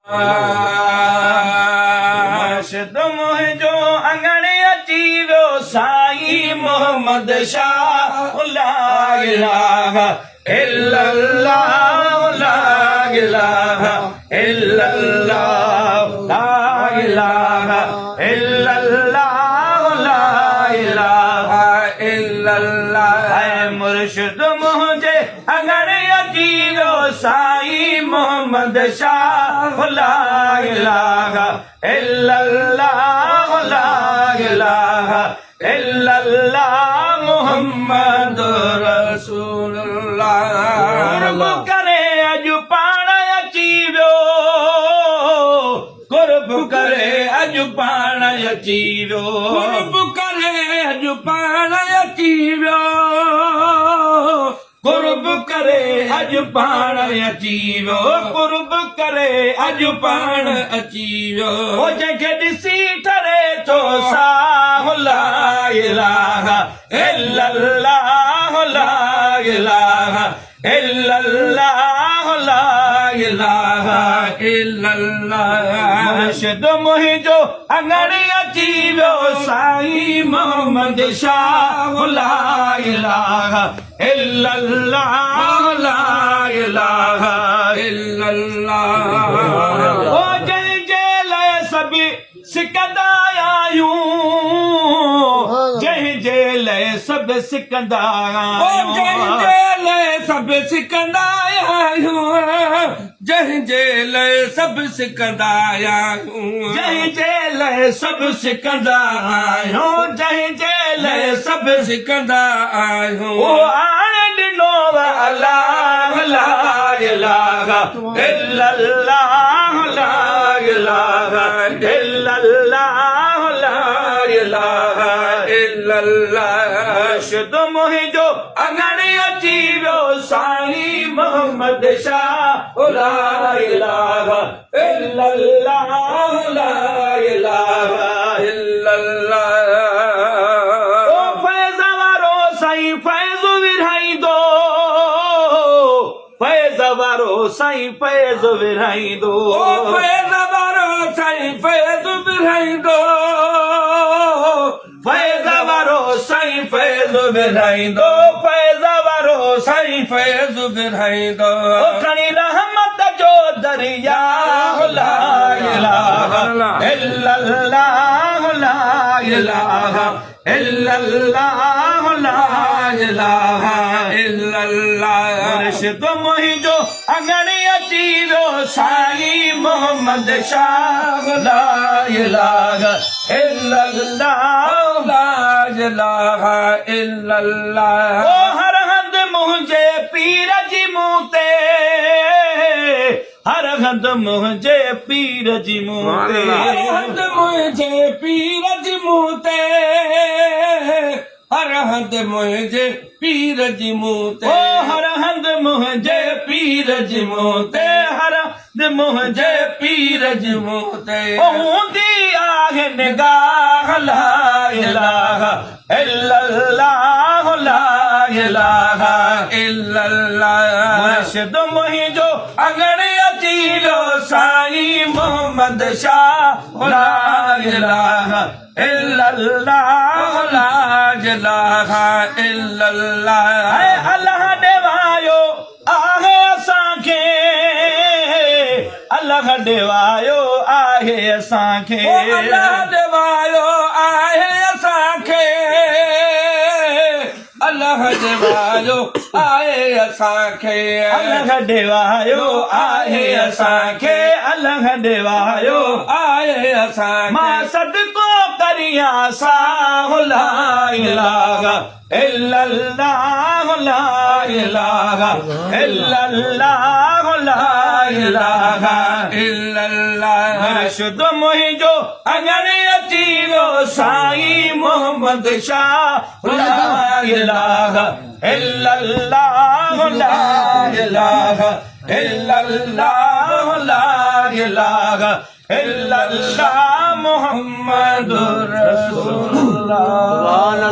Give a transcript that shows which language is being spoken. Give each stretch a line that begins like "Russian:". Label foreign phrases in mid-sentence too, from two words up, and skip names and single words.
Sindhi: मुर्शिद मुंहिंजो अंगण अची वियो साईं मोहम्मद शाह
Arabic: لا إله إلا الله لا إله إلا الله لا إله إلا الله لا إله إلا الله
Sindhi: मुर्शिद मुंहिंजे अंगण अची वियो साईं मोहम्मद शाह
Arabic: لا إله إلا الله لا إله إلا الله محمد رسول الله
Sindhi: कुर्ब करे अॼु पाण अची वियो कुर्ब करे अॼु पाण अची वियो कुर्ब करे अॼु पाण अची वियो कुर्ब करे अॼु पाण अची वियो कुर्ब करे अॼु पाण अची वियो ओ जंहिंखे ॾिसी ठरे थो साह
Arabic: لا إله إلا الله لا إله إلا الله لا إله إلا الله
Sindhi: मुर्शिद मुंहिंजो अंगण अची वियो साईं मोहम्मद शाह
Arabic: لا إله إلا الله لا إله إلا الله
Sindhi: ओ जंहिंजे लाइ सभु सिकंदा आहियूं जंहिंजे लाइ सभु सिकंदा आहियूं जंहिंजे लाइ सभु सिकंदा आहियूं जंहिंजे लाइ सभु सिकंदा आहियूं जंहिंजे लाइ सभु सिकंदा आहियूं जंहिंजे लाइ सभु सिकंदा आहियूं ओ आणे ॾिनो अल्लाह
Arabic: لا إله إلا الله لا إله إلا الله لا إله إلا الله
Sindhi: मुर्शिद मुंहिंजो अंगण अची वियो साईं मोहम्मद शाह
Arabic: لا إله إلا الله لا إله إلا الله
Sindhi: ओ फैज़ वारो साईं फैज़ विरहाईंदो फैज़ वारो साईं फैज़ विरहाईंदो ओ फैज़ वारो साईं फैज़ विरहाईंदो फैज़ वारो साईं फैज़ विरहाईंदो फैज़ वारो साईं फैज़ विरहाईंदो खणी रहमत जो दरिया
Arabic: لا إله إلا الله لا إله إلا الله لا إله إلا الله
Sindhi: मुर्शिद मुंहिंजो अंगण अची वियो साईं मोहम्मद शाह
Arabic: لا إله إلا الله لا إله إلا الله
Sindhi: ओ हर हंधि मुंहिंजे पीर जी मुंह ते हर हंधि मुंहिंजे पीर जी मुंह ते हर हंधि मुंहिंजे पीर जी मुंह ते हर हंधि मुंहिंजे पीर जी मुंह ते ओ हर हंधि मुंहिंजे पीर जी मुंह ते हर हंधि मुंहिंजे पीर जी मुंह ते हूंदी आहे निगाह
Arabic: لا إله إلا الله لا إله إلا الله
Sindhi: मुर्शिद मुंहिंजो अंगण अची वियो साईं मोहम्मद शाह
Arabic: لا إله إلا الله لا إله إلا الله
Sindhi: अल्लाह ॾेवायो आहे असांखे अल्लाह ॾेवायो आहे असांखे अल्लाह ॾेवायो आहे असांखे अल्लाह ॾेवायो आहे असांखे अल्लाह ॾेवायो आहे असांखे अल्लाह ॾेवायो आहे असांखे मां सदको करियां साह
Arabic: لا إله
Sindhi: इल्लल्लाह ला इलाहा
Arabic: إلا الله لا إله إلا الله
Sindhi: मुर्शिद मुंहिंजो अंगण अची वियो साईं मोहम्मद शाह
Arabic: لا إله إلا الله لا إله إلا الله لا إله إلا الله محمد رسول الله